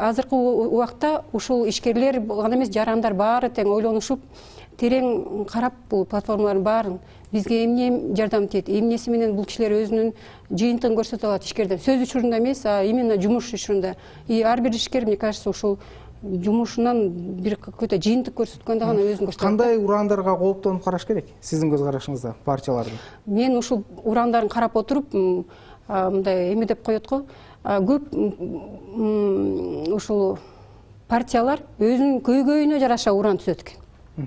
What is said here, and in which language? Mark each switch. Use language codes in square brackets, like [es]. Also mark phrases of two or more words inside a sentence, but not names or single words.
[ky] Азыркы убакта ушул ишкерлер гана эмес, жарандар баары тең ойлонушуп, терең карап бул платформалардын баарын бизге эмне жардам тиет, эмнеси менен бул кишилер өзүнүн жыйынтыгын көрсөтө алат ишкерден. Сөз учурунда эмес, именно жумуш учурунда. Ар бир ишкер, [ru] мне кажется, [ky] ушул жумушунан бир какой-то жыйынтык көрсөткөндө гана өзүн көрсөтөт. Кандай урандарга кооптонуп караш керек сиздин көз карашыңызда партиялардын? Мен ушул урандарын карап отуруп, мындай эме деп коет го, көп ушул партиялар өзүнүн көйгөйүнө жараша уран түзөт экен.